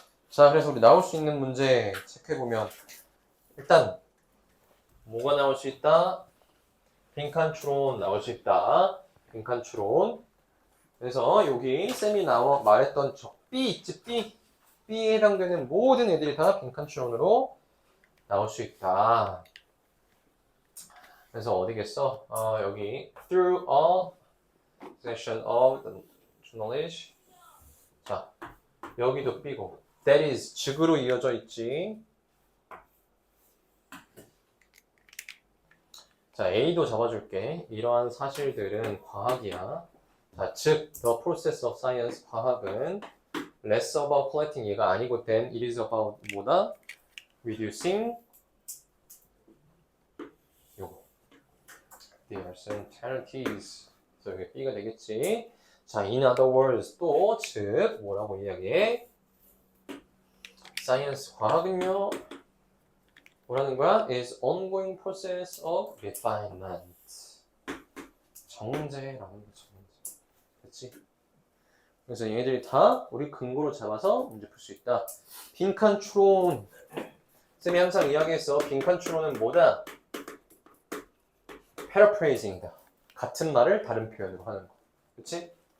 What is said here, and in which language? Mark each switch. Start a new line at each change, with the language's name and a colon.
Korean: 자, 그래서 우리 나올 수 있는 문제 체크해보면 일단 뭐가 나올 수 있다? 빈칸 추론 나올 수 있다. 빈칸 추론. 그래서 여기 쌤이 말했던 저 B 있지? B에 해당되는 모든 애들이 다 빈칸 추론으로 나올 수 있다. 그래서 어디겠어? 여기
English: through a session of the knowledge.
Korean: 자, 여기도 B고
English: that is
Korean: 즉으로 이어져 있지. 자, A도 잡아줄게. 이러한 사실들은 과학이야. 자, 즉
English: the process of science
Korean: 과학은
English: less about collecting
Korean: 얘가 아니고
English: then it is about
Korean: 뭐다?
English: reducing
Korean: 요거
English: the uncertainties.
Korean: 그래서 여기 B가 되겠지. 자,
English: in other words
Korean: 또 즉 뭐라고 이야기해? science 과학은요 뭐라는 거야?
English: is ongoing process of refinement.
Korean: 정제라는 거 정제. 그렇지? 그래서 얘네들이 다 우리 근거로 잡아서 문제 풀 수 있다. 빈칸 추론. 쌤이 항상 이야기했어. 빈칸 추론은 뭐다? paraphrasing이다. 같은 말을 다른 표현으로 하는 거. 그렇지?